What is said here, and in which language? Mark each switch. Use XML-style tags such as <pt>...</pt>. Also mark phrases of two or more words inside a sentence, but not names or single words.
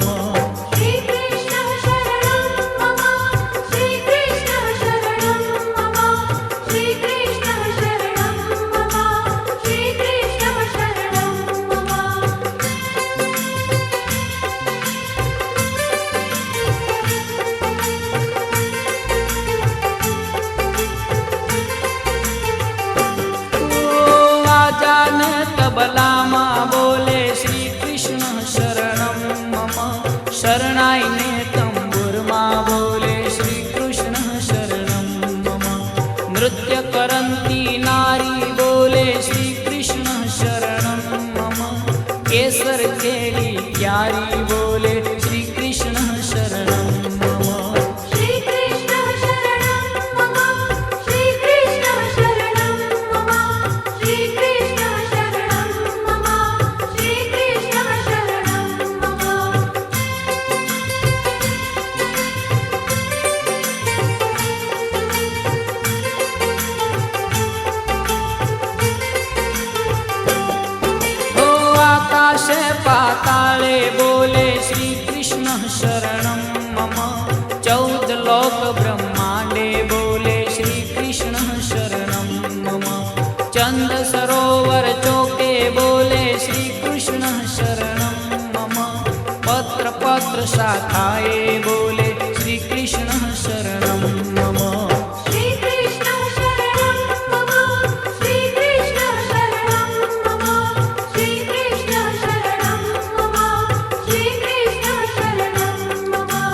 <sa>श्रीकृष्ण शरणं मम श्रीकृष्ण शरणं मम श्रीकृष्ण शरणं मम श्रीकृष्ण शरणं मम</sa> <gu>આજાન તબલા માં બોલે</gu> <sa>श्री कृष्ण शरणं मम</sa> <gu>શરણાઈ ને તંબુર માં બોલે</gu> <sa>श्री कृष्ण शरणं मम</sa> <gu>નૃત્ય કરંતી નારી બોલે</gu> <sa>श्री कृष्ण शरणं मम</sa> <gu>કેસર કેલી પ્યારી બોલે</gu> <sa>श्री कृष्ण शरणं मम श्रीकृष्ण शरणं मम श्रीकृष्ण शरणं मम श्रीकृष्ण शरणं मम श्रीकृष्ण शरणं मम</sa> <gu>હો આકાશે પાતાલે બોલે</gu> <sa>श्री कृष्ण शरणं मम</sa> <gu>14 લોક બ્રહ્માંડે બોલે</gu> <sa>श्री कृष्ण शरणं मम</sa> <gu>ચંદ સરોવર ચોકે બોલે</gu> <sa>श्री कृष्ण शरणं मम</sa> <gu>પત્ર પત્ર શાખાએ બોલે</gu> <sa>श्री कृष्ण शरणं मम श्रीकृष्ण शरणं मम श्रीकृष्ण शरणं मम श्रीकृष्ण शरणं मम श्रीकृष्ण शरणं मम</sa>